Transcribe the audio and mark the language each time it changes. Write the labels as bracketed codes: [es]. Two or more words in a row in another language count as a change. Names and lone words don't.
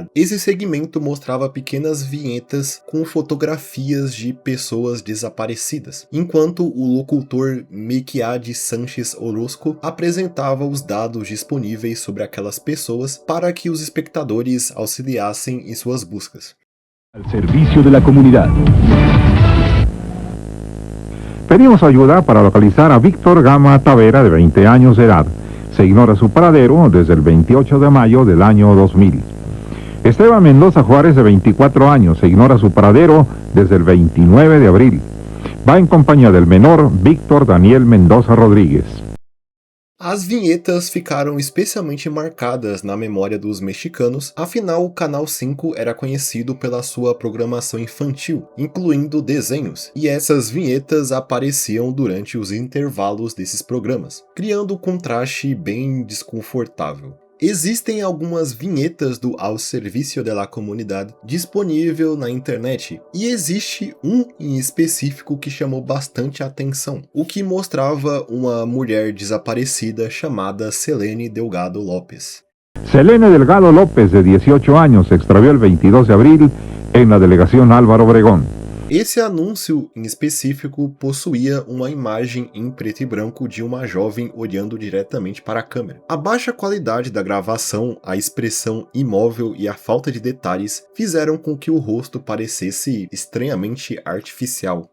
[pt] Esse segmento mostrava pequenas vinhetas com fotografias de pessoas desaparecidas, enquanto o locutor Mequiade Sánchez Orozco apresentava os dados disponíveis sobre aquelas pessoas para que os espectadores auxiliassem em suas buscas. [es] Al servicio de la comunidad. Pedimos ayuda para localizar a Víctor Gama Tavera, de 20 años de edad. Se ignora su paradero desde el 28 de mayo del año 2000. Esteban Mendoza Juárez, de 24 años, se ignora su paradero desde el 29 de abril. Va en compañía del menor Víctor Daniel Mendoza Rodríguez. [pt] As vinhetas ficaram especialmente marcadas na memória dos mexicanos, afinal o Canal 5 era conhecido pela sua programação infantil, incluindo desenhos, e essas vinhetas apareciam durante os intervalos desses programas, criando um contraste bem desconfortável. Existem algumas vinhetas do Al Servicio de la Comunidad disponível na internet, e existe um em específico que chamou bastante atenção, o que mostrava uma mulher desaparecida chamada Selene Delgado López. [es] Selene Delgado López, de 18 años, se extravió el 22 de abril en la delegación Álvaro Obregón. [pt] Esse anúncio em específico possuía uma imagem em preto e branco de uma jovem olhando diretamente para a câmera. A baixa qualidade da gravação, a expressão imóvel e a falta de detalhes fizeram com que o rosto parecesse estranhamente artificial.